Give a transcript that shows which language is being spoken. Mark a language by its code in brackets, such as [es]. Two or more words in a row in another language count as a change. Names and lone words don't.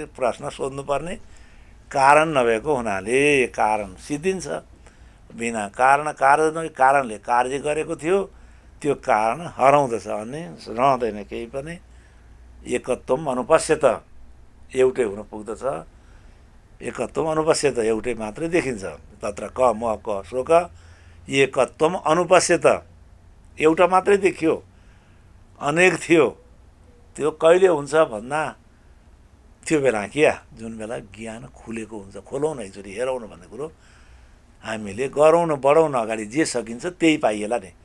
[ne] प्रश्न सोध्नुपर्ने कारण नभएको हुनाले कारण सिद्धिन्छ। बिना कारणले कार्य गरेको थियो त्यो कारण हराउँदछ अनि रहँदैन केही पनि। [sa] एकत्वम अनुपश्यत, [ne] एउटै हुन पुग्दछ। [sa] एकत्वम अनुपश्यत, [ne] एउटै मात्रै देखिन्छ। [sa] तत्र क म क शोक एकत्वम अनुपश्यत, [ne] एउटा मात्रै देखियो, अनेक थियो। त्यो कहिले हुन्छ भन्दा त्यो बेला क्या जुन बेला ज्ञान खुलेको हुन्छ। खोलौँ न एकचोटि, हेरौँ न भन्ने कुरो हामीले गरौँ न, बढौँ न, अगाडि जे सकिन्छ त्यही पाइएला नि।